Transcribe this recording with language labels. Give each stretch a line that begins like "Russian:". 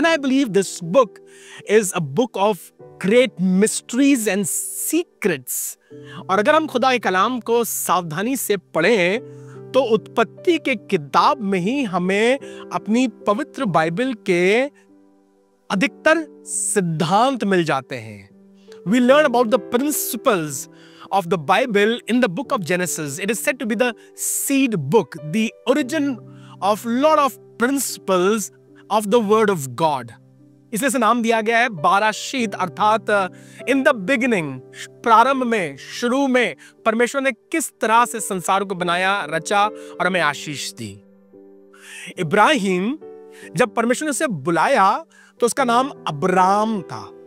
English: And I believe this book is a book of great mysteries and secrets.
Hindi: और अगर हम खुदा के कलाम को सावधानी से पढ़ें तो उत्पत्ति के किताब में ही हमें अपनी पवित्र बाइबल के अधिकतर सिद्धांत मिल जाते हैं।
English: We learn about the principles of the Bible in the book of Genesis. It is said to be the seed book, the origin of lot of principles of the word of God.
Hindi: इसलिए इसे नाम दिया गया है 12 शीत, अर्थात
English: in the beginning,
Hindi: प्रारंभ में, शुरू में परमेश्वर ने किस तरह से संसार को बनाया, रचा और हमें आशीष दी। इब्राहिम, जब परमेश्वर ने उसे बुलाया तो उसका नाम अब्राम था।